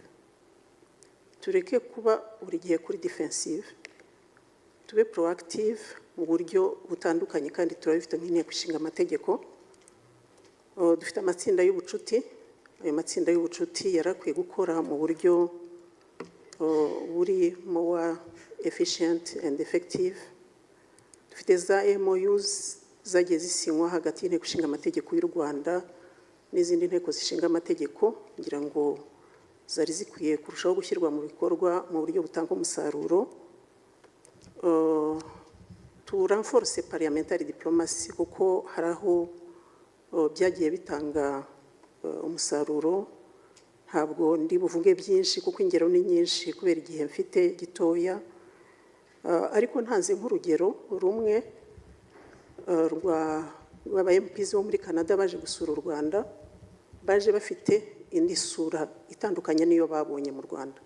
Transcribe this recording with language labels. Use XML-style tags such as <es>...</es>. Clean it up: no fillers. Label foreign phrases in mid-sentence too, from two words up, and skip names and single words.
<rw>Tureke kuba buri gihe kuri defensive, tube proactive mu buryo butandukanye kandi turabifite nk'inteko ishinga amategeko. Dufite amatsinda y'ubucuti, ayo matsinda y'ubucuti yarakwiye gukora mu buryo buri</rw> <en>more efficient and effective.</en> <rw>Dufite za MOUs zagiye zisinywa hagati y'inteko ishinga amategeko y'u Rwanda n'izindi nteko zishinga amategeko, ngira ngo zari zikwiye kurushaho gushyirwa mu bikorwa mu buryo butanga umusaruro.</rw> <en>To renforce parliamentary diplomacy,</en> <rw>kuko hari aho byagiye bitanga umusaruro. Ntabwo ndi buvuge byinshi kuko ingero ni nyinshi kubera igihe mfite gitoya, ariko ntanze nk'urugero rumwe rw'aba MPs bo muri Canada baje gusura u Rwanda, baje bafite indi sura itandukanye n'iyo babonye mu Rwanda.</rw>